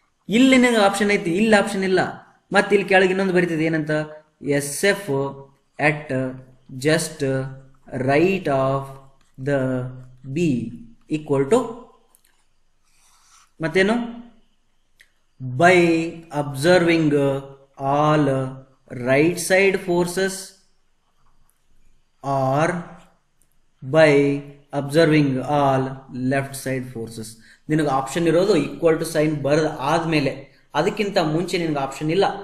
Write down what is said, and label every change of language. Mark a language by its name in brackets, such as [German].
[Kannada] ಇಲ್ಲಿ ನಿನಗೆ ಆಪ್ಷನ್ ಐತಿ, ಇಲ್ಲಿ ಆಪ್ಷನ್ ಇಲ್ಲ. ಮತ್ತೆ ಇಲ್ಲಿ ಕೆಳಗೆ ಇನ್ನೊಂದು ಬರೀತಿದೆ ಏನಂತ? [English] S F at just right of the B equal to [Kannada] ಮತ್ತೇನು? [English] by observing all right side forces or by observing all left side forces. [Kannada] ನಿನಗೆ ಆಪ್ಷನ್ ಇರೋದು ಈಕ್ವಲ್ ಟು ಸೈನ್ ಬರೆದ ಆದ್ಮೇಲೆ, ಅದಕ್ಕಿಂತ ಮುಂಚೆ ನಿನಗೆ ಆಪ್ಷನ್ ಇಲ್ಲ.